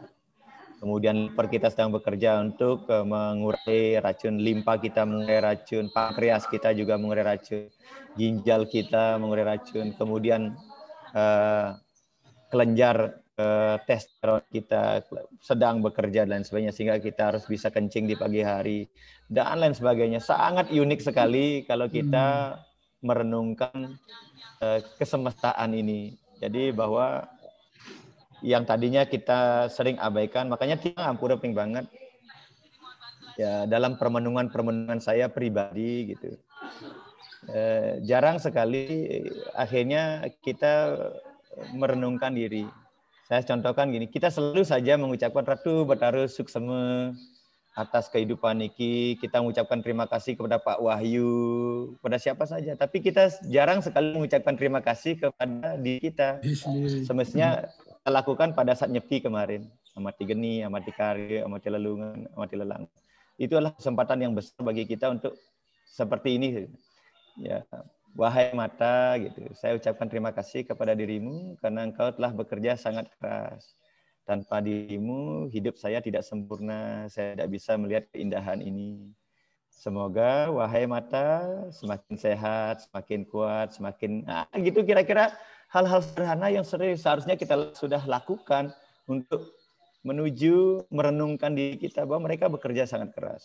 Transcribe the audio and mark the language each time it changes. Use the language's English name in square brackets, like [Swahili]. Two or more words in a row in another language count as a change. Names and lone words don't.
[Indonesian] Kemudian liver kita sedang bekerja untuk mengurai racun, limpa kita mengurai racun, pankreas kita juga mengurai racun, ginjal kita mengurai racun, kemudian kelenjar testosteron kita sedang bekerja dan sebagainya sehingga kita harus bisa kencing di pagi hari dan lain sebagainya. Sangat unik sekali kalau kita merenungkan kesemestaan ini. Jadi bahwa yang tadinya kita sering abaikan, makanya [Balinese] Tiang ampura ping [Indonesian] banget ya dalam permenungan saya pribadi gitu. Jarang sekali akhirnya kita merenungkan diri. Saya contohkan gini, kita selalu saja mengucapkan [Balinese] Ratu Bataru Sukseme [Indonesian] atas kehidupan Niki, kita mengucapkan terima kasih kepada Pak Wahyu, kepada siapa saja, tapi kita jarang sekali mengucapkan terima kasih kepada diri kita. Semestinya kita lakukan pada saat nyepi kemarin, [Balinese] amati geni, amati kari, amati lelungan, amati lelang. [Indonesian] Itu adalah kesempatan yang besar bagi kita untuk seperti ini. Ya, wahai mata, gitu. Saya ucapkan terima kasih kepada dirimu karena engkau telah bekerja sangat keras. Tanpa dirimu, hidup saya tidak sempurna. Saya tidak bisa melihat keindahan ini. Semoga wahai mata semakin sehat, semakin kuat, semakin gitu kira-kira hal-hal sederhana yang seharusnya kita sudah lakukan untuk menuju merenungkan diri kita bahwa mereka bekerja sangat keras.